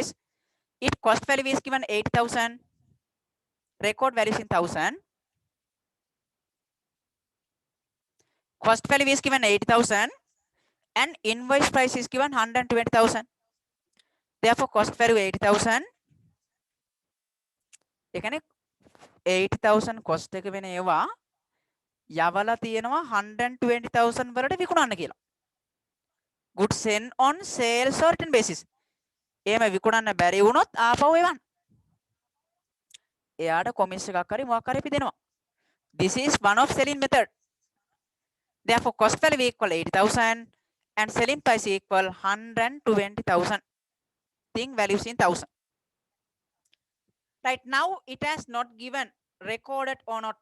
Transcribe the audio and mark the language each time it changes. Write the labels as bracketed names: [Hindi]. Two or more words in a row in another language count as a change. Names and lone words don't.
[English] If cost value is given 8,000, record value is in 1,000. Cost value is given 80,000 and invoice price is given 120,000. Therefore, cost value 80,000. [Sinhala] එකනේ 80,000 cost එක වෙන ඒවා යවලා තියෙනවා 120,000 වලට විකුණන්න කියලා. [English] goods sent on sales or return basis. [Sinhala] එහෙම විකුණන්න බැරි වුණොත් ආපහු එවන්න. එයාට කොමිස් එකක් හරි මොකක් හරි අපි දෙනවා. [English] This is one of selling method. Therefore, cost value equal 80,000 and selling price equal 120,000. Think values in thousand. Right now, it has not given recorded or not.